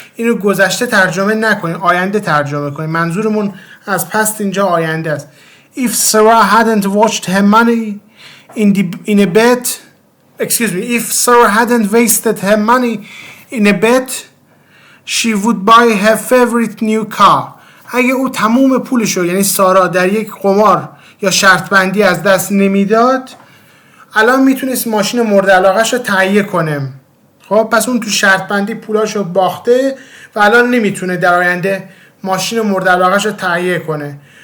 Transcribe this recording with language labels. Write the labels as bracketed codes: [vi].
[fa] اینو گذشته ترجمه نکنیم، آینده ترجمه کنیم. منظورمون از پست اینجا آینده است. [en] If Sarah hadn't watched her money in a bet, if Sarah hadn't wasted her money in a bet, she would buy her favorite new car. [fa] اگه او تمام پولشو، یعنی سارا، در یک قمار یا شرط بندی از دست نمیداد، الان میتونست ماشین مورد علاقه‌شو تهیه کنه. خب پس اون تو شرط بندی پولاشو باخته و الان نمیتونه در آینده ماشین مورد علاقه‌شو تهیه کنه.